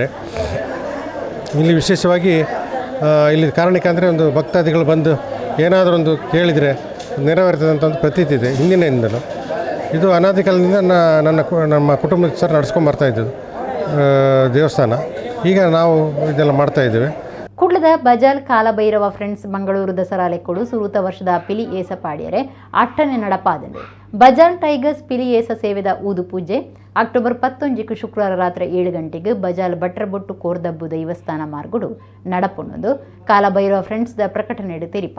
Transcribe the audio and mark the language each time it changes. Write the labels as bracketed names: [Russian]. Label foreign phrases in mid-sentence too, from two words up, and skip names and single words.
[Kannada] ಇಲ್ಲಿ ವಿಶೇಷವಾಗಿ ಇಲ್ಲಿ ಕಾರಣಕ್ಕೆ ಅಂದರೆ ಒಂದು ಭಕ್ತಾದಿಗಳು ಬಂದು ಏನಾದರೂ ಒಂದು ಕೇಳಿದರೆ ನೆರವೇರ್ತದಂಥ ಒಂದು ಪ್ರತೀತಿ ಇದೆ ಹಿಂದಿನಿಂದಲೂ. ಇದು ಅನಾದಿ ಕಾಲದಿಂದ ನಮ್ಮ ಕುಟುಂಬದ ಸರ್ ನಡೆಸ್ಕೊಂಡು ಬರ್ತಾಯಿದ್ದು ದೇವಸ್ಥಾನ. ಈಗ ನಾವು ಇದೆಲ್ಲ ಮಾಡ್ತಾ ಇದ್ದೇವೆ. [Tulu] ಕುಡ್ಲದ ಬಜಾಲ್ ಕಾಲಭೈರವ ಫ್ರೆಂಡ್ಸ್ ಮಂಗಳೂರು ದಸರಾ ಲೆಕ್ಕೊಡು ಸುರೂತ ವರ್ಷದ ಪಿಲಿ ಏಸ ಪಾಡ್ಯರೆ ಅಟ್ಟನೆ ನಡಪಾದಂಡು ಬಜಾಲ್ ಟೈಗರ್ಸ್ ಪಿಲಿ ಏಸ ಸೇವೆದ ಊದು ಪೂಜೆ ಅಕ್ಟೋಬರ್ 11 ಶುಕ್ರವಾರ ರಾತ್ರಿ 7 ಗಂಟೆಗೆ ಬಜಾಲ್ ಭಟ್ರಬೊಟ್ಟು ಕೋರ್ದಬ್ಬು ದೈವಸ್ಥಾನ ಮಾರ್ಗುಡು ನಡಪುಣ್ಣದು ಕಾಲಭೈರವ ಫ್ರೆಂಡ್ಸ್ ದ ಪ್ರಕಟಣೆ ತೆರಿಪಾದಿರು.